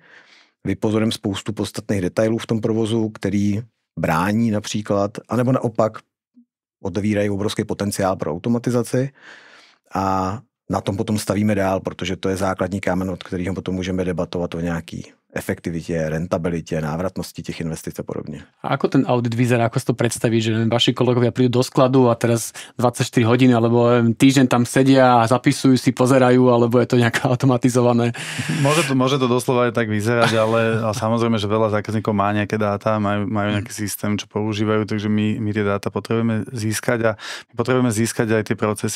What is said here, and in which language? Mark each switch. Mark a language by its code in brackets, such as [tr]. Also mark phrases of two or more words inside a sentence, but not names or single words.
[cs] Vypozorujeme spoustu podstatných detailů v tom provozu, který brání například, anebo naopak otevírají obrovský potenciál pro automatizaci a na tom potom stavíme dál, protože to je základní kámen, od kterého potom můžeme debatovat o nějaký efektivitě, rentabilitě, návratnosti těch investic a podobne. [sk] A ako ten audit vyzerá, ako si to predstaví, že vaši kolegovia prídu do skladu a teraz 24 hodín alebo týždeň tam sedia a zapisujú si, pozerajú, alebo je to nejaké automatizované? Môže to doslova aj tak vyzerať, ale samozrejme, že veľa zákazníkov má nejaké dáta, majú nejaký systém, čo používajú, takže my tie dáta potrebujeme získať a my potrebujeme získať aj tie procesy.